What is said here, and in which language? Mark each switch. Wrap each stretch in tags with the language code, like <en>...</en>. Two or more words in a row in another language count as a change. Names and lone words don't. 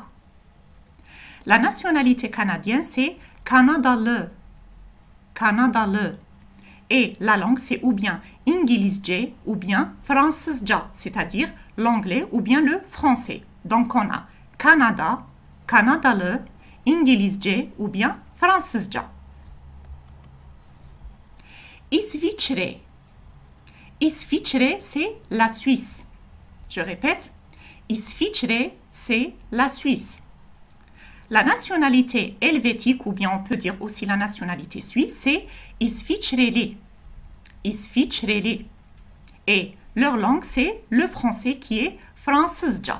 <fr>La nationalité canadienne, c'est Kanadalı. Kanadalı. Et la langue, c'est ou bien İngilizce ou bien Fransızca, c'est-à-dire l'anglais ou bien le français. Donc on a Canada,</fr> <tr>Kanadalı, İngilizce</tr> <fr>ou bien</fr> <tr>Fransızca.</tr> <fr>İsviçre. İsviçre, c'est la Suisse. Je répète, İsviçre, c'est la Suisse. La nationalité helvétique, ou bien on peut dire aussi la nationalité suisse, c'est İsviçreli. İsviçreli. Et leur langue, c'est le français qui est Fransızca.</fr>